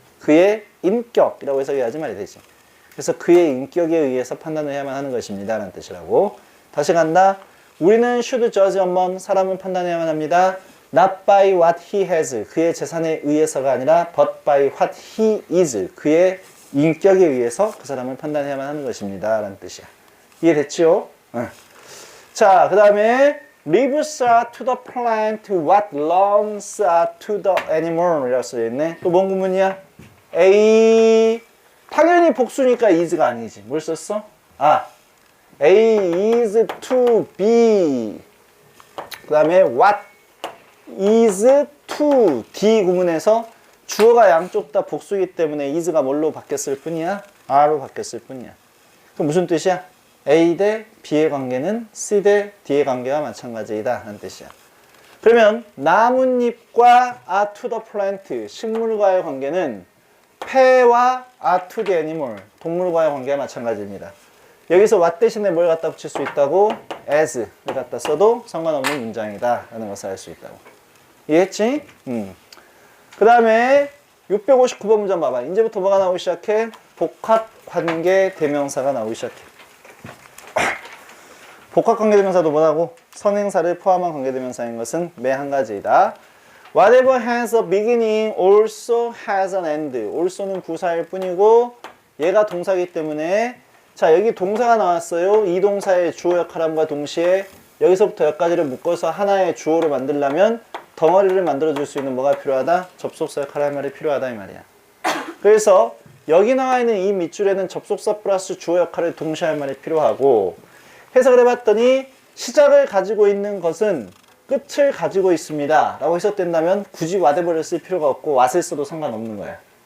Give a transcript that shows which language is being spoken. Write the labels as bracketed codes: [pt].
[ko] 그의 인격이라고 해석해야지 말이 되지. 그래서 그의 인격에 의해서 판단을 해야만 하는 것입니다 라는 뜻이라고. 다시 간다. 우리는 [en] should judge a man, [ko] 사람을 판단해야만 합니다. [en] not by what he has, [ko] 그의 재산에 의해서가 아니라 [en] but by what he is, [ko] 그의 인격에 의해서 그 사람을 판단해야만 하는 것입니다 라는 뜻이야. 이해됐지요? 자, 그 다음에 [en] leaves are to the plant what lungs are to the animal [ko] 이라고 써있네. 또 뭔 구문이야? [en] A [ko] 당연히 복수니까 is가 아니지. 뭘 썼어? 아, [en] A is to be. [ko] 그 다음에 what is to D 구문에서 주어가 양쪽 다 복수이기 때문에 is가 뭘로 바뀌었을 뿐이야? are로 바뀌었을 뿐이야. 그럼 무슨 뜻이야? A 대 B의 관계는 C 대 D의 관계와 마찬가지이다 라는 뜻이야. 그러면 나뭇잎과 [en] are to the plant, [ko] 식물과의 관계는 패와 [en] are to the animal, [ko] 동물과의 관계와 마찬가지입니다. 여기서 what 대신에 뭘 갖다 붙일 수 있다고? as를 갖다 써도 상관없는 문장이다 라는 것을 알 수 있다고. 이해했지? 그 다음에 659번 문장 봐봐. 이제부터 뭐가 나오기 시작해? 복합관계 대명사가 나오기 시작해. 복합관계대명사도 뭐라고? 선행사를 포함한 관계대명사인 것은 매 한 가지이다. [en] Whatever has a beginning also has an end. [ko] also는 부사일 뿐이고 얘가 동사이기 때문에 자 여기 동사가 나왔어요. 이 동사의 주어 역할함과 동시에 여기서부터 여기까지를 묶어서 하나의 주어로 만들려면 덩어리를 만들어줄 수 있는 뭐가 필요하다? 접속사 역할을 할 말이 필요하다 이 말이야. 그래서 여기 나와 있는 이 밑줄에는 접속사 플러스 주어 역할을 동시에 할 말이 필요하고 해석을 해봤더니 시작을 가지고 있는 것은 끝을 가지고 있습니다 라고 해석된다면 굳이 whatever를 쓸 필요가 없고 what을 써도 상관없는 거야.